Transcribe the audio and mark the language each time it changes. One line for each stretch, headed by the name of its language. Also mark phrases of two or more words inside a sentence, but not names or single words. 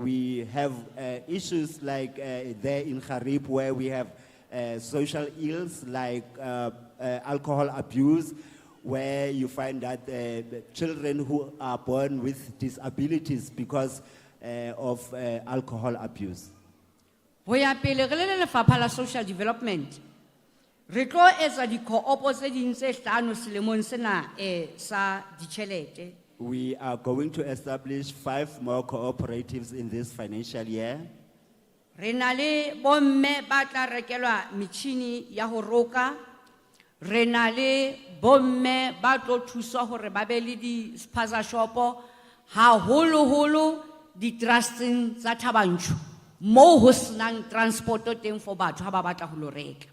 English: We have issues like there in Harib where we have social ills like alcohol abuse, where you find that children who are born with disabilities because of alcohol abuse.
Southern Sotho: Ho ya pele re le lefapha la
English: social development
Southern Sotho: re tlo etsa di-co-opo tse ding tse hlano selemong sena sa ditjhelete.
English: We are going to establish 5 more cooperatives in this financial year.
Southern Sotho: Re na le bomme ba tla rekelwa metjhini ya ho roka. Re na le bomme ba tlo thusa hore ba be le di-spaza shopo haholo di-trusting tsa Thabanchu mo ho senang transporto teng for batho ha ba batla ho lo reka.